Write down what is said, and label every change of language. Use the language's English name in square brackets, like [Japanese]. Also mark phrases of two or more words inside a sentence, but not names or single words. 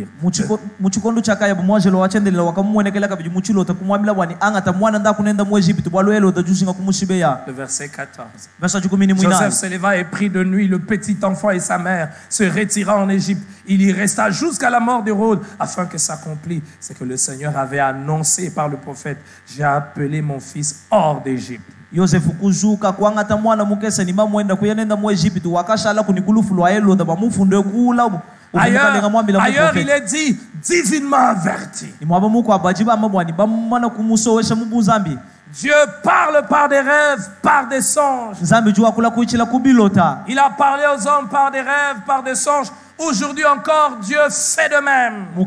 [French] Le verset 14. Joseph se leva et prit de nuit le petit enfant et sa mère, se retira en Égypte. Il y resta jusqu'à la mort d'Hérode, afin que s'accomplisse ce que le Seigneur avait annoncé par le prophète: J'ai appelé mon fils hors d'Égypte. [Luba-Katanga] Yosefu kuzuka kwangata mwana mukesa ni mamwenda kuyenenda mu Egypte wakashala kunikulufulwa Herode bamufunde kula. [French] Ailleurs, il est dit divinement averti. Dieu parle par des rêves, par des songes. Il a parlé aux hommes par des rêves, par des songes. Aujourd'hui encore, Dieu fait de même.